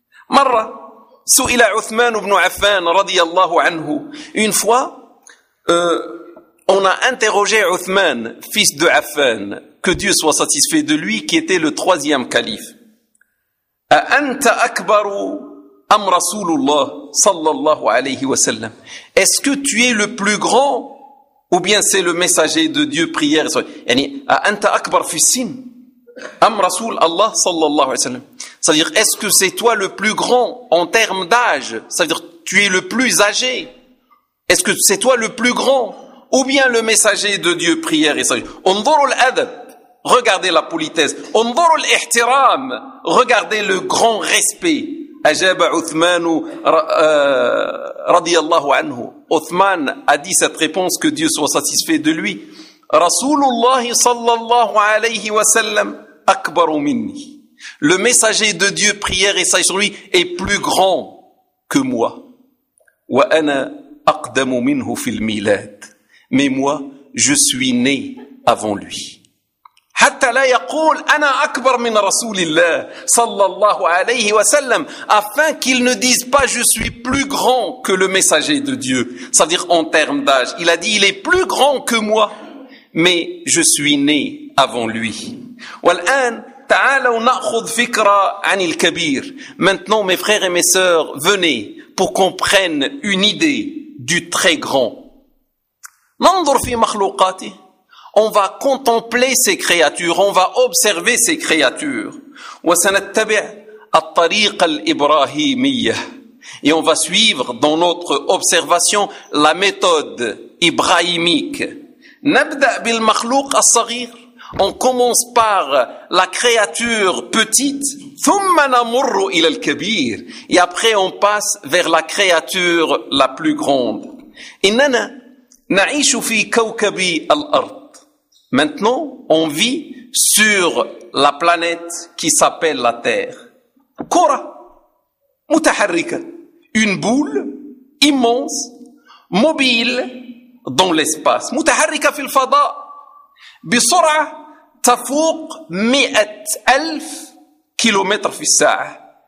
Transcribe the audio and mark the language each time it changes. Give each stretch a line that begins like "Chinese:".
Arabic: مرة سئل عثمان بن عفان رضي الله عنه.
French: Une fois, on a interrogé عثمان, fils de عفان, que Dieu soit satisfait de lui, qui était le troisième calife.
Arabic: أأنت أكبر أم رسول الله صلى الله عليه وسلم.
French: Est-ce que tu es le plus grand ou bien c'est le messager de Dieu, prière,
Arabic: يعني, أنت أكبر في السن أم رسول الله صلى الله عليه وسلم.
French: C'est-à-dire, est-ce que c'est toi le plus grand en termes d'âge, c'est-à-dire tu es le plus âgé, est-ce que c'est toi le plus grand ou bien le messager de Dieu, prière et sagesse.
Arabic: انظروا الأدب.
French: Regardez la politesse.
Arabic: انظروا الاحترام.
French: Regardez le grand respect.
Arabic: أجاب عثمان رضي الله عنه.
French: Othman a dit cette réponse, que Dieu soit satisfait de lui.
Arabic: رسول الله صلى الله عليه وسلم أكبر مني.
French: Le messager de Dieu, prière et sage sur lui, est plus grand que moi.
Arabic: وأنا أقدم منه في الميلاد.
French: Mais moi, je suis né avant lui.
Arabic: حتى لا يقول أنا أكبر من رسول الله صلى الله عليه وسلم,
French: afin qu'il ne dise pas je suis plus grand que le messager de Dieu, c'est-à-dire en termes d'âge. Il a dit il est plus grand que moi, mais je suis né avant lui.
Arabic: والآن تعالوا نأخذ فكرة عن الكبير.
French: Maintenant mes frères et mes sœurs, venez pour qu'on prenne une idée du très grand.
Arabic: ننظر في مخلوقاته.
French: On va contempler ces créatures, on va observer ces créatures.
Arabic: وسنتبع الطريق الإبراهيمية.
French: Et on va suivre dans notre observation la méthode ibrahimique.
Arabic: نبدأ بالمخلوق الصغير.
French: On commence par la créature petite.
Arabic: ثم نمر إلى الكبير.
French: Et après on passe vers la créature la plus grande.
Arabic: إننا نعيش في كوكب الأرض.
French: Maintenant, on vit sur la planète qui s'appelle la Terre.
Arabic: كرة متحركة.
French: Une boule immense, mobile dans l'espace.
Arabic: متحركة في الفضاء. بسرعة تفوق 100,000 كيلومتر في الساعة.